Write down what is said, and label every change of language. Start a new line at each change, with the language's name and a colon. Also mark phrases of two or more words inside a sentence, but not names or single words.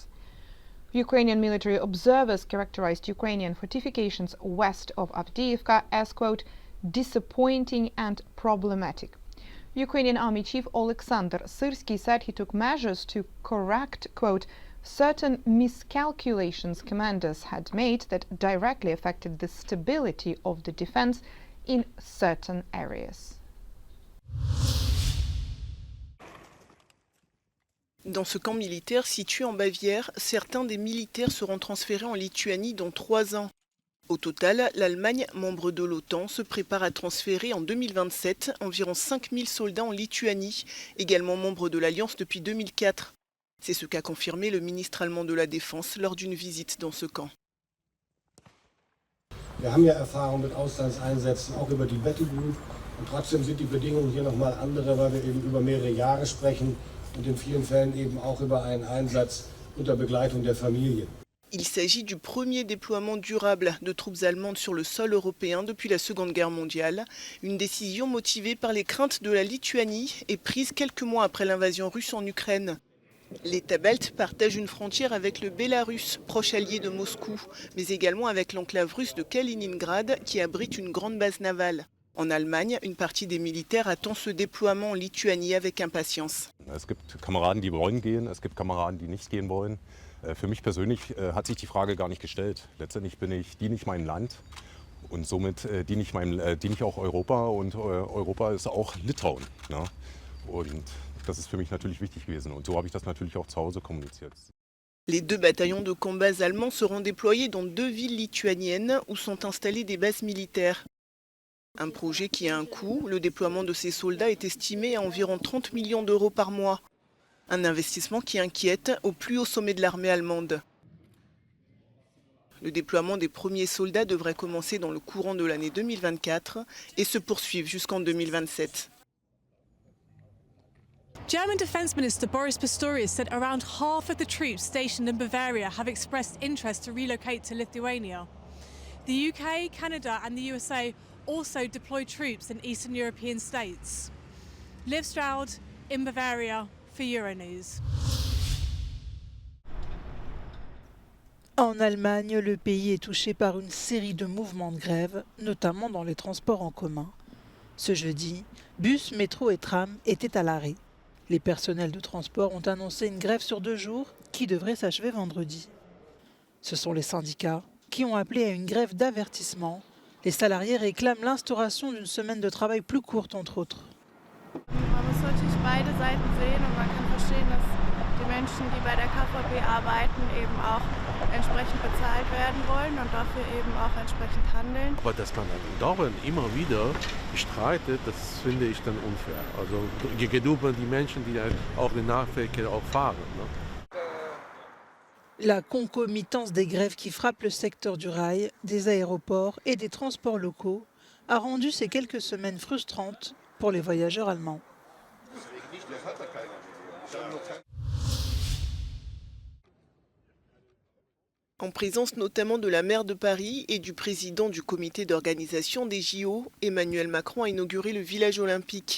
English: Ukrainian military observers characterized Ukrainian fortifications west of Avdiivka as, quote, disappointing and problematic. Ukrainian Army Chief Oleksandr Syrsky said he took measures to correct, quote, certain miscalculations commanders had made that directly affected the stability of the defense in certain areas.
French: Dans ce camp militaire situé en Bavière, certains des militaires seront transférés en Lituanie dans 3 ans. Au total, l'Allemagne, membre de l'OTAN, se prépare à transférer en 2027 environ 5000 soldats en Lituanie, également membre de l'Alliance depuis 2004. C'est ce qu'a confirmé le ministre allemand de la Défense lors d'une visite dans ce camp.
German: Wir haben ja Erfahrung mit Auslandseinsätzen, auch über die
English: Battle Group.
German: Und trotzdem sind die Bedingungen hier nochmal andere, weil wir eben über mehrere Jahre sprechen und in vielen Fällen eben auch über einen Einsatz unter Begleitung der Familie.
French: Il s'agit du premier déploiement durable de troupes allemandes sur le sol européen depuis la Seconde Guerre mondiale, une décision motivée par les craintes de la Lituanie et prise quelques mois après l'invasion russe en Ukraine. L'État balte partage une frontière avec le Bélarus, proche allié de Moscou, mais également avec l'enclave russe de Kaliningrad qui abrite une grande base navale. En Allemagne, une partie des militaires attend ce déploiement en Lituanie avec impatience.
German: Es gibt Kameraden, die wollen gehen, es gibt Kameraden, die nicht gehen wollen. Für mich persönlich hat sich die Frage gar nicht gestellt. Letztendlich diene ich meinem Land und somit diene ich auch Europa und Europa ist auch Litauen. Ne? Und das ist für mich natürlich wichtig gewesen und so habe ich das natürlich auch zu Hause kommuniziert.
French: Les 2 bataillons de combats allemands seront déployés dans 2 villes lituaniennes où sont installées des bases militaires. Un projet qui a un coût, le déploiement de ces soldats est estimé à environ 30 millions d'euros par mois. Un investissement qui inquiète au plus haut sommet de l'armée allemande. Le déploiement des premiers soldats devrait commencer dans le courant de l'année 2024 et se poursuivre jusqu'en 2027.
English: German Defence Minister Boris Pistorius said around half of the troops stationed in Bavaria have expressed interest to relocate to Lithuania. The UK, Canada and the USA also deploy troops in Eastern European states. Liv Stroud in Bavaria for Euronews.
French: En Allemagne, le pays est touché par une série de mouvements de grève, notamment dans les transports en commun. Ce jeudi, bus, métro et tram étaient à l'arrêt. Les personnels de transport ont annoncé une grève sur 2 jours qui devrait s'achever vendredi. Ce sont les syndicats qui ont appelé à une grève d'avertissement. Les salariés réclament l'instauration d'une semaine de travail plus courte, entre autres.
German: Man muss natürlich beide Seiten sehen und man kann verstehen, dass die Menschen, die bei der KVB arbeiten, eben auch entsprechend bezahlt werden wollen und dafür eben auch entsprechend handeln. Aber dass man dauernd immer wieder streitet, das finde ich dann unfair. Also gegenüber die Menschen, die auch den Nahverkehr auch fahren. Ne?
French: La concomitance des grèves qui frappent le secteur du rail, des aéroports et des transports locaux a rendu ces quelques semaines frustrantes pour les voyageurs allemands. En présence notamment de la maire de Paris et du président du comité d'organisation des JO, Emmanuel Macron a inauguré le village olympique.